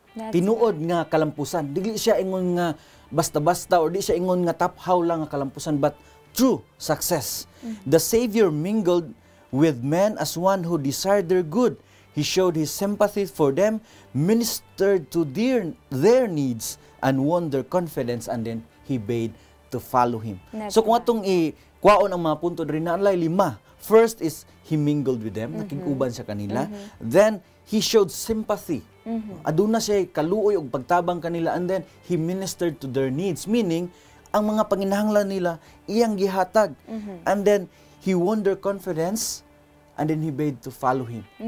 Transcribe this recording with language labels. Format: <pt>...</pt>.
<ceb>Tinuod nga kalampusan. Dili siya ingon nga basta-basta or di siya ingon nga taphaw lang nga kalampusan,</ceb> <en>but true success. The Savior mingled with men as one who desired their good. He showed His sympathy for them, ministered to their needs, and won their confidence, and then He bade to follow Him.</en> <ceb>So kung atong ikwaon ang mga punto diri na alay 5.</ceb> <en>First is He mingled with them,</en> <ceb>nakig-uban sa kanila.</ceb> <en>Then He showed sympathy.</en> <ceb>Aduna siya kaluoy og pagtabang kanila,</ceb> <en>and then He ministered to their needs, meaning</en> <ceb>ang mga panginahanglan nila iyang gihatag.</ceb> <en>And then He won their confidence, and then He bade to follow Him.</en>